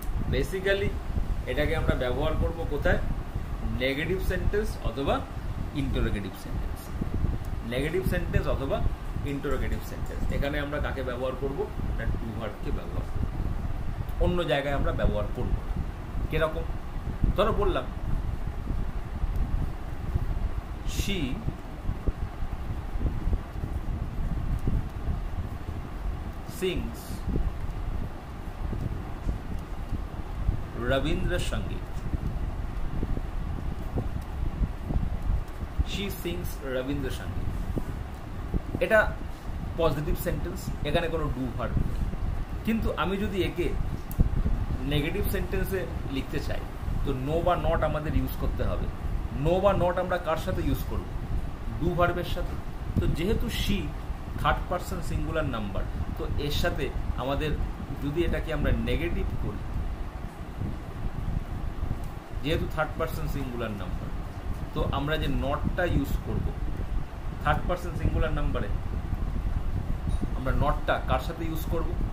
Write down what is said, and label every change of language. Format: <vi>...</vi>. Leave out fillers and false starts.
<bn>Basically এটাকে আমরা ব্যবহার করব কোথায়? নেগেটিভ সেন্টেন্স অথবা ইন্টারোগেটিভ সেন্টেন্স। নেগেটিভ সেন্টেন্স অথবা ইন্টারোগেটিভ সেন্টেন্স। এখানে আমরা কাকে ব্যবহার করব? ডু ভার্বকে ব্যবহার করব। অন্য জায়গায় আমরা ব্যবহার করব না। কিরকম? ধরো বললাম</bn> <en>she sings Rabindra Sangeet. She sings Rabindra Sangeet.</en> <bn>এটা পজিটিভ সেন্টেন্স, এখানে কোনো ডু ভার্ব নেই। কিন্তু আমি যদি একে নেগেটিভ সেন্টেন্সে লিখতে চাই তো নো বা নট আমাদের ইউজ করতে হবে। নো বা নট আমরা কার সাথে ইউজ করব? ডু ভার্বের সাথে। তো যেহেতু she third person singular number, তো এর সাথে আমাদের যদি এটাকে আমরা নেগেটিভ করি, যেহেতু থার্ড পারসন সিঙ্গুলার নাম্বার, তো আমরা যে নটটা ইউজ করব থার্ড পারসন সিঙ্গুলার নাম্বারে, আমরা নটটা কার সাথে ইউজ করব?</bn>